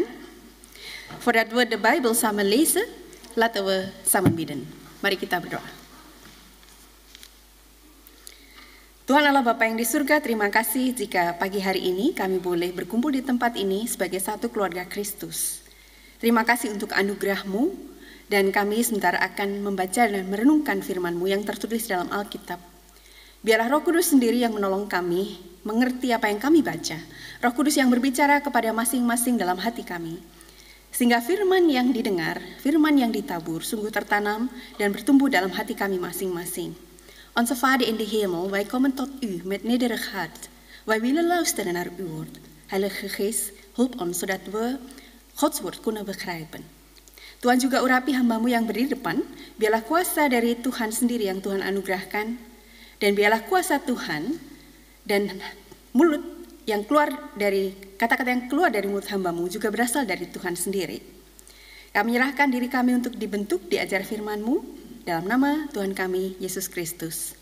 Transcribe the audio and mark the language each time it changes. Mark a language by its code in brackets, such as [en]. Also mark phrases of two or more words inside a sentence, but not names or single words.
[nl] Voordat we de Bijbel samen lezen, laten we samen bidden. [id] Mari kita berdoa. Tuhan Allah Bapa yang di surga, terima kasih jika pagi hari ini kami boleh berkumpul di tempat ini sebagai satu keluarga Kristus. Terima kasih untuk anugerah-Mu, dan kami sebentar akan membaca dan merenungkan firman-Mu yang tertulis dalam Alkitab. Biarlah Roh Kudus sendiri yang menolong kami mengerti apa yang kami baca. Roh Kudus yang berbicara kepada masing-masing dalam hati kami. Sehingga firman yang didengar, firman yang ditabur, sungguh tertanam dan bertumbuh dalam hati kami masing-masing. [nl] Onze Vader in de hemel, wij komen tot u met nederig hart. Wij willen luisteren naar uw woord. Heilige Geest, hulp ons zodat we Gods woord kunnen begrijpen. [id] Tuhan juga urapi hamba-Mu yang berdiri depan, biarlah kuasa dari Tuhan sendiri yang Tuhan anugerahkan, dan biarlah kuasa Tuhan dan mulut yang keluar dari kata-kata yang keluar dari mulut hamba-Mu juga berasal dari Tuhan sendiri. Kami menyerahkan diri kami untuk dibentuk, diajar firman-Mu dalam nama Tuhan kami Yesus Kristus.